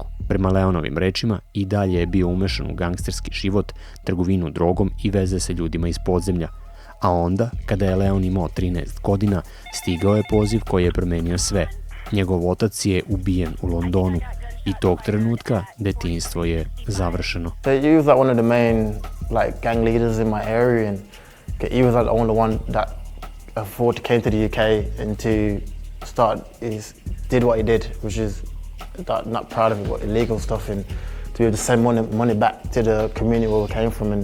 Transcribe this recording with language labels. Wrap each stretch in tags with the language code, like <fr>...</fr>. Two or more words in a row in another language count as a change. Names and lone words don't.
<sr>Prema Leonovim rečima, i dalje je bio umešan u gangsterski život, trgovinu drogom i veze sa ljudima iz podzemlja. A onda, kada je Leon imao 13 godina, stigao je poziv koji je promenio sve. Njegov otac je ubijen u Londonu i tog trenutka detinjstvo je završeno.</sr> <en>So he was like one of the main like gang leaders in my area, and he was like the only one that came to the UK and to did what he did, which is not proud of it, but illegal stuff, and to be able to send money back to the community where we came from.</en>